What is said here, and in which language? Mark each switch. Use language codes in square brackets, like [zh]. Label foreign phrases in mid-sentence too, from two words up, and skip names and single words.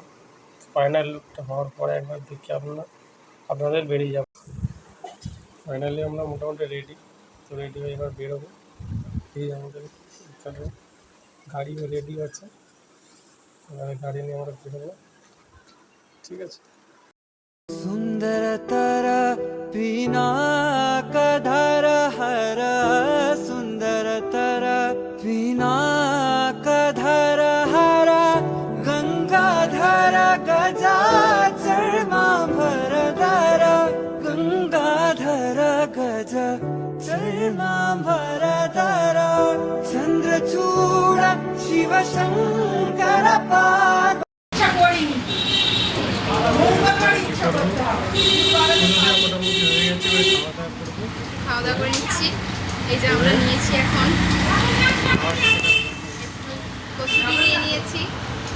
[bn] ফাইনাল লুকটা হওয়ার পরে একবার দেখি আপনাদের বেরিয়ে যাব। ফাইনালি আমরা মোটামুটি রেডি। তো রেডি হয়ে এবার বেরোবো। এই আমাদের এখানে গাড়িও রেডি আছে, এবারে গাড়ি নিয়ে আমরা বেরোবো, ঠিক আছে। [sa] सुन्दरतर पिनाकधर हर सुन्दरतर पिनाकधर हर गङ्गाधर गजाचर्मा भरधर गङ्गाधर गज चर्मा भरधर चन्द्रचूड शिवशङ्कर पाद [bn] মোটামুটি হয়ে গেছে, খাওয়া দাওয়া করে নিচ্ছি। এই যে আমরা নিয়েছি এখন একটু কচুরি নিয়ে নিয়েছি।